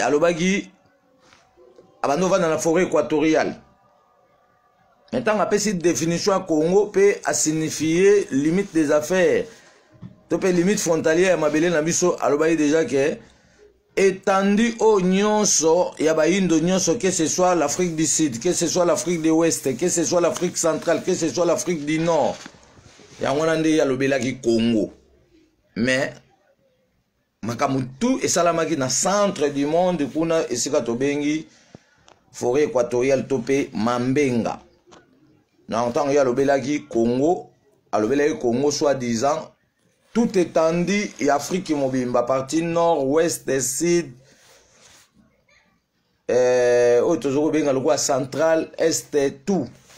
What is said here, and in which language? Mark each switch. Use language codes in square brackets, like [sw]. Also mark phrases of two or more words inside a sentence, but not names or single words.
[ln] Alobaki, abandi ovanda na [fr] forêt équatoriale. [ln] Mais ntango apesi définition ya Congo, pe asignifie [fr] limite des affaires. [ln] To pe [fr] limite frontalière [ln] ya mabele na biso, alobaki déjà que etandi o nyonso ya bayindo nyonso, [fr] que ce soit l'Afrique du Sud, que ce soit l'Afrique de l'Ouest, que ce soit l'Afrique centrale, que ce soit l'Afrique du Nord. [ln] Yango wana nde alobelaki Congo. Mais makambo tu esalamaki na [fr] centre du monde [ln] kuna esika tobengi [fr] forêt équatoriale [ln] to pe Mambenga. Na ntango ye alobelaki Congo, alobelaki Congo [fr] soi-disant, tout étendue [ln] ya Afrique mobimba, partie nord, ouest, sud, euh, oyo tozo kobenga lokola central, est, tout.